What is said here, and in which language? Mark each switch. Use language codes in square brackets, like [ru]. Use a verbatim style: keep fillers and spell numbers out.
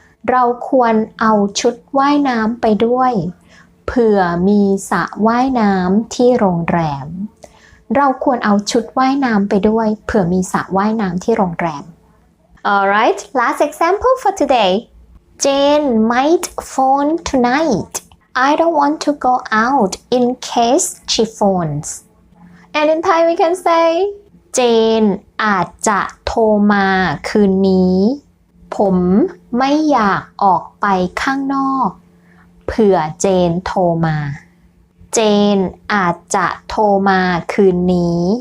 [th] เราควรเอาชุดว่ายน้ำไปด้วย เผื่อมีสระว่ายน้ำที่โรงแรม เราควรเอาชุดว่ายน้ำไปด้วย เผื่อมีสระว่ายน้ำที่โรงแรม [en] Alright, last example for today. Jane might phone tonight. I don't want to go out in case she phones. And in Thai we can say [th] เจนอาจจะโทรมาคืนนี้ผมไม่อยากออกไปข้างนอกเผื่อเจนโทรมาเจนอาจจะโทรมาคืนนี้